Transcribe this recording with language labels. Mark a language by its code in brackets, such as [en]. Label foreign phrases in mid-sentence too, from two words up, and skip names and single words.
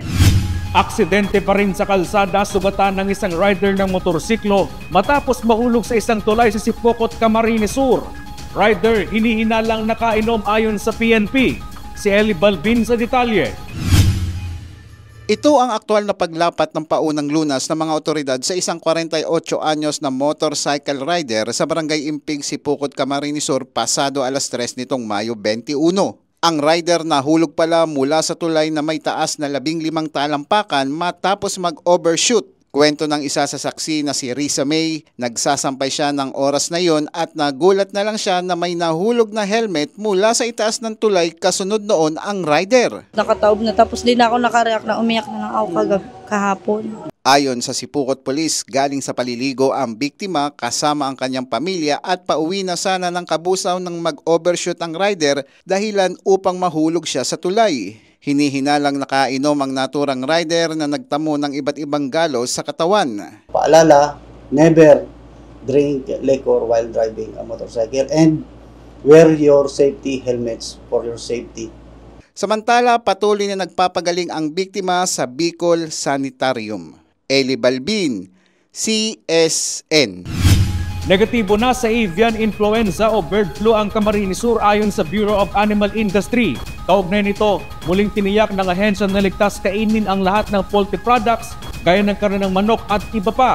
[tl] Aksidente pa rin sa kalsada, sugatan ng isang rider ng motorsiklo matapos mahulog sa isang tulay sa Sipokot, Camarines Sur. Rider, hinihinalang nakainom ayon sa PNP. Si Eli Balbin sa detalye. Ito ang aktual na paglapat ng paunang lunas ng mga otoridad sa isang 48 anyos na [en] motorcycle rider [tl] sa Barangay Impig, Sipokot, Camarines Sur pasado alas 3 nitong Mayo 21. Ang rider nahulog pala mula sa tulay na may taas na 15 talampakan matapos mag-overshoot. Kwento ng isa sa saksi na si Risa May, nagsasampay siya ng oras na yon at nagulat na lang siya na may nahulog na helmet mula sa itaas ng tulay, kasunod noon ang rider. Nakataob na tapos din ako nakareact na umiyak na lang ako kahapon. Ayon sa Sipokot Police, galing sa paliligo ang biktima kasama ang kanyang pamilya at pauwi na sana ng Kabusaw nang mag-overshoot ang rider dahilan upang mahulog siya sa tulay. Hinihinalang nakainom ang naturang rider na nagtamo ng iba't ibang galos sa katawan. Paalala, [en] never drink liquor while driving a motorcycle and wear your safety helmets for your safety. [tl] Samantala, patuloy na nagpapagaling ang biktima sa Bicol Sanitarium. Eli Balbin, CSN. Negatibo na sa [en] avian influenza [tl] o [en] bird flu [tl] ang Camarines Sur ayon sa Bureau of Animal Industry. Kaugnay nito, muling tiniyak ng ahensya na ligtas kainin ang lahat ng [en] poultry products [tl] gaya ng karne ng manok at iba pa.